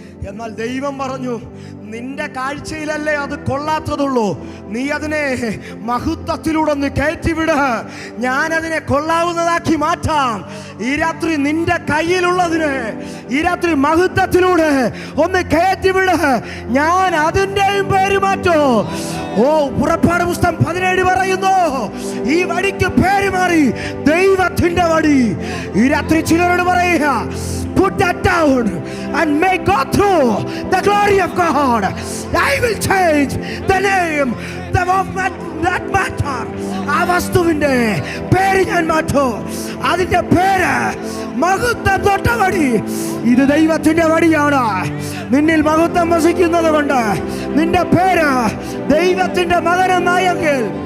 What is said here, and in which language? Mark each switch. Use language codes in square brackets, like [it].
[ml] എന്നാൽ ദൈവം പറഞ്ഞു, നിന്റെ കാഴ്ചയിലല്ലേ അത് കൊള്ളാത്തതുള്ളൂ, നീ അതിനെ മഹത്വത്തിലൂടെ ഒന്ന് കയറ്റിവിട്, ഞാൻ അതിനെ കൊള്ളാവുന്നതാക്കി മാറ്റാം. ഈ രാത്രി നിന്റെ കയ്യിലുള്ളതിന് ഈ രാത്രി മഹത്വത്തിലൂടെ ഒന്ന് കയറ്റിവിട്, ഞാൻ അതിൻ്റെയും പേര് മാറ്റോ. ഓ, പുറപ്പാട് പുസ്തകം 17 പറയുന്നു, ഈ വടിക്ക് പേര് മാറി ദൈവത്തിന്റെ വടി. ഈ രാത്രി ചിലരോട് പറയുക, [en] put that down and may go through the glory of God. I will change the name of that matter. [ml] ആ വസ്തുവിന്റെ പേര് ഞാൻ മാറ്റും. അതിന്റെ പേര് മഹത്വം തൊട്ട വടി. ഇത് ദൈവത്തിന്റെ വടിയാണ്. നിന്നിൽ മഹത്വം വസിക്കുന്നത് കൊണ്ട് നിന്റെ പേര് ദൈവത്തിന്റെ മകനെന്നായെങ്കിൽ